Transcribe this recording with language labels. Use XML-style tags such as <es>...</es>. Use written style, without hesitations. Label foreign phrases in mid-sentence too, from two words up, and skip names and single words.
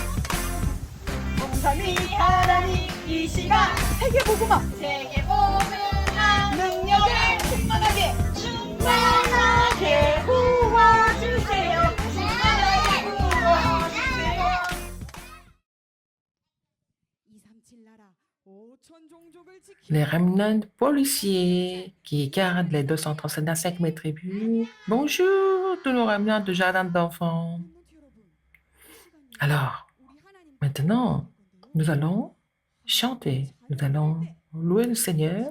<ko>성삼위 하나님 이 시간 세계복음화 능력을 충만하게 부어주세요. 충만하게 부어주세요. 237 나라 5천 종족을</ko> <fr>Les</fr> <ko>지키는</ko> <fr>remnants policiers qui gardent les 235 mes tribus. Bonjour tous nos remnants de jardin d'enfants. Alors, maintenant, nous allons chanter, nous allons louer le Seigneur.</fr>